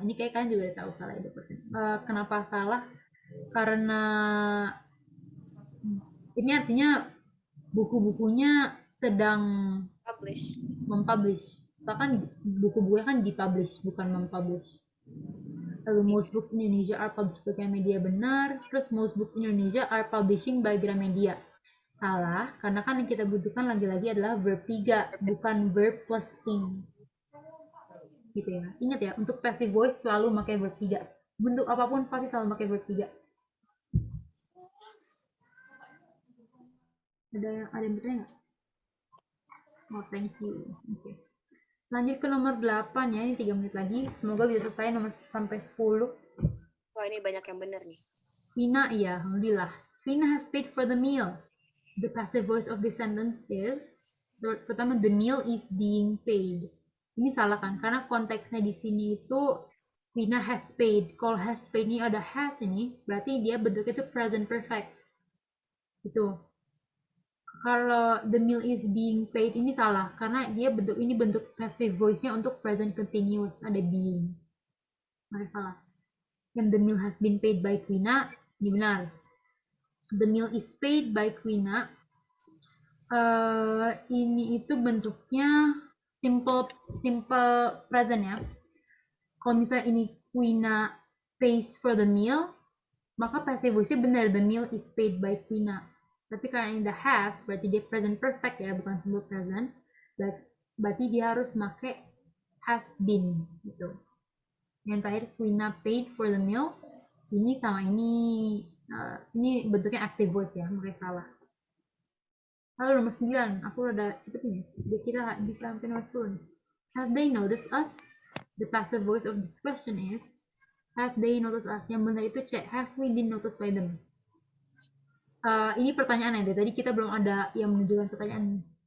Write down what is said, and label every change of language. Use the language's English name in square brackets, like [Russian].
[Indonesian] Ini kayak kalian juga udah tahu salah itu. Kenapa salah? Karena ini artinya buku-bukunya sedang mempublish. Bahkan buku-bukunya kan dipublish, bukan mempublish. Lalu [English] most books in Indonesia are published by Gramedia [Indonesian] benar. Terus [English] most books in Indonesia are publishing by Gramedia. [Indonesian] Salah, karena kan yang kita butuhkan lagi-lagi adalah verb 3, bukan verb plus ing. Gitu ya. Ingat ya, untuk passive voice selalu pakai verb 3. Bentuk apapun pasti selalu pakai verb 3. Ada yang bertanya nggak? [English] Oh, thank you. [Indonesian] Oke. Lanjut ke nomor 8 ya, ini 3 menit lagi. Semoga bisa selesai nomor sampai 10. Wah, ini banyak yang benar nih. Vina, iya, alhamdulillah. [English] Vina has paid for the meal. The passive voice of this sentence is... [Indonesian] Pertama, [English] the meal is being paid. [Indonesian] Ini salah kan? Karena konteksnya di sini itu Vina has paid. Kalau has paid ini ada has ini, berarti dia bentuknya itu present perfect. Gitu. Kalau [English] the meal is being paid [Indonesian] ini salah karena dia bentuk passive voice-nya untuk present continuous, ada being. Maka salah. [English] And the meal has been paid by Quina, [Indonesian] ini benar. [English] The meal is paid by Quina. [Indonesian] Ini itu bentuknya simple present ya. Kalau misalnya ini [English] Quina pays for the meal, maka passive voice-nya benar, the meal is paid by Quina. [Indonesian] Tapi karena ini the has, berarti dia present perfect ya, bukan simple present. Berarti dia harus pakai has been gitu. Yang terakhir [English] Quina paid for the meal. [Indonesian] Ini sama ini bentuknya active voice ya, makanya salah. Lalu nomor 9, aku udah cepetin ya. Dia kira bisa sampai nomor 10 nih. [English] Have they noticed us? The passive voice of this question is have they noticed us? [Indonesian] Yang benar itu C. [English] Have we been noticed by them? [Indonesian] Ini pertanyaan ya, tadi kita belum ada yang menunjukkan pertanyaan.